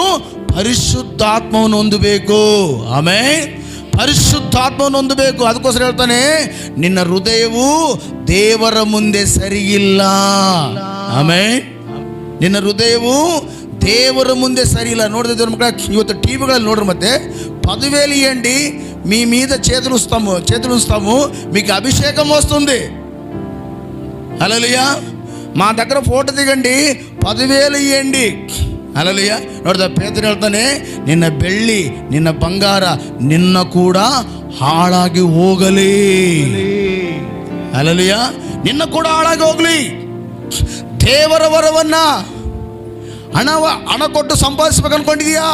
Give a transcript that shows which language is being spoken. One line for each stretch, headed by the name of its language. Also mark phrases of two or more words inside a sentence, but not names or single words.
Kannada: ಪರಿಶುದ್ಧಾತ್ಮವನ್ನು ಹೊಂದಬೇಕು. ಆಮೆನ್. ಪರಿಶುದ್ಧಾತ್ಮವನ್ನು ಹೊಂದಬೇಕು. ಅದಕ್ಕೋಸ್ಕರ ಹೇಳ್ತಾನೆ, ನಿನ್ನ ಹೃದಯವು ದೇವರ ಮುಂದೆ ಸರಿಯಿಲ್ಲ. ಆಮೆನ್. ನಿನ್ನ ಹೃದಯವು ದೇವರ ಮುಂದೆ ಸರಿ ಇಲ್ಲ. ನೋಡಿದ್ರೆ ದೇವ್ರ ಮಕ್ಕಳ, ಇವತ್ತು టీవీಗಳಲ್ಲಿ ನೋಡ್ರಿ, ಮತ್ತೆ
Telugu: పదివేలు ఇవ్వండి మీ మీద చేతులుస్తాము మీకు అభిషేకం వస్తుంది. హల్లెలూయా. మా దగ్గర ఫోటో దిగండి, 10,000 ఇవ్వండి. హల్లెలూయా.
Kannada: ನೋಡಿದ ಪೇತ್ರನು ಹೇಳ್ತಾನೆ, ನಿನ್ನ ಬೆಳ್ಳಿ ನಿನ್ನ ಬಂಗಾರ ನಿನ್ನ ಕೂಡ ಹಾಳಾಗಿ ಹೋಗಲಿ. ಹಲ್ಲೆಲೂಯಾ. ನಿನ್ನ ಕೂಡ ಹಾಳಾಗಿ ಹೋಗಲಿ. ದೇವರ ವರವನ್ನ ಹಣ ಕೊಟ್ಟು ಸಂಪಾದಿಸ್ಬೇಕು ಅನ್ಕೊಂಡಿದೀಯಾ?